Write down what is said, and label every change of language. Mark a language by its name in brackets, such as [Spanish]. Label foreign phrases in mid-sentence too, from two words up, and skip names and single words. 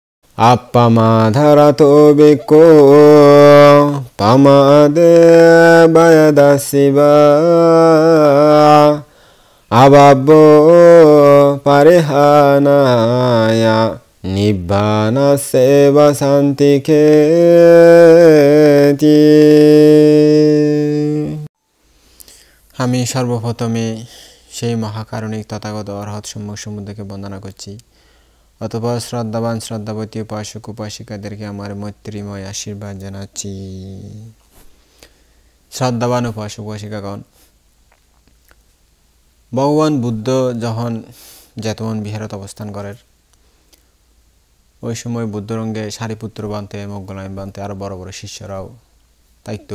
[Pali] Appamatharato bhikko pamade bayadasiva ababbo parihanaya nibbana seva santiketi. [Bangla] আমি সর্বপ্রথমে সেই মহাকারণিক তথাগত অরহৎ সম্যক সমুদ্রকে বন্দনা করছি। অতঃপর শ্রদ্ধাবান শ্রদ্ধাবতী উপাসক উপাসিকাদেরকে আমার মৈত্রীময় আশীর্বাদ জানাচ্ছি। শ্রদ্ধাবান উপাসক উপাসিকাগণ, ভগবান বুদ্ধ যখন জেতবন বিহারত অবস্থান করেন, ওই সময় বুদ্ধরঙ্গে সারিপুত্র বানতে মোগলায়ন বানতে আরো বড় বড় শিষ্যরাও থাকতো।